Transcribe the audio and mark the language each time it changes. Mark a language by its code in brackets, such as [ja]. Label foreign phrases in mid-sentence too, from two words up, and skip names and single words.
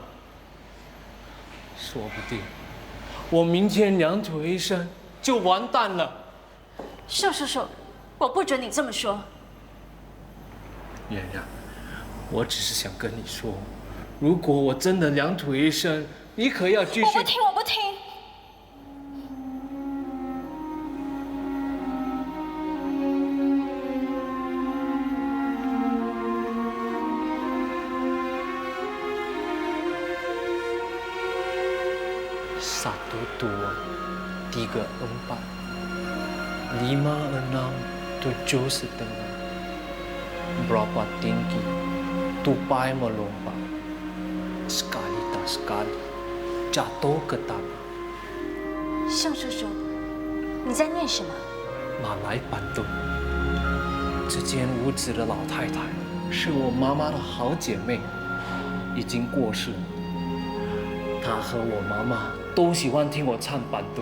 [zh] 说不定我明天两腿一伸就完蛋了。盛叔叔，我不准你这么说。圆圆，我只是想跟你说，如果我真的两腿一伸，你可要继续。我不听，我不听。 [ms] Satu dua tiga empat lima enam tujuh setengah berapa tinggi tupai melompat sekali tak sekali jatuh ke tanah。 [zh] 盛叔叔，你在念什么？马来板凳。这间屋子的老太太是我妈妈的好姐妹，已经过世了。她和我妈妈都喜欢听我唱板凳。